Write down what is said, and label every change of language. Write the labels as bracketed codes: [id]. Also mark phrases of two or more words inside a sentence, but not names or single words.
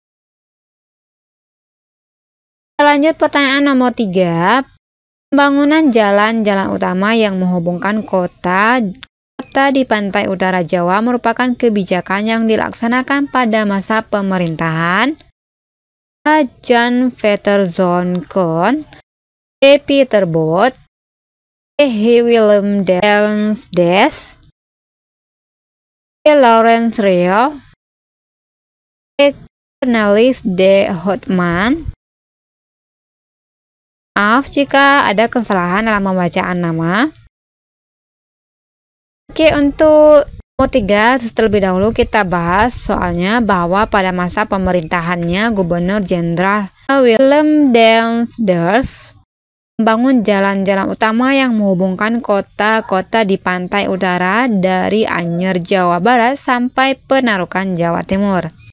[id] Kita lanjut pertanyaan nomor 3. Pembangunan jalan-jalan utama yang menghubungkan kota di pantai utara Jawa merupakan kebijakan yang dilaksanakan pada masa pemerintahan A. Jan Veterzon Koen, B. Peter Bot, C. Willem Des, C. Lawrence Rio, C. Cornelis de Houtman. Maaf jika ada kesalahan dalam pembacaan nama. Oke, untuk nomor 3 terlebih dahulu kita bahas soalnya, bahwa pada masa pemerintahannya Gubernur Jenderal Willem Des membangun jalan-jalan utama yang menghubungkan kota-kota di pantai utara dari Anyer, Jawa Barat sampai Penarukan, Jawa Timur.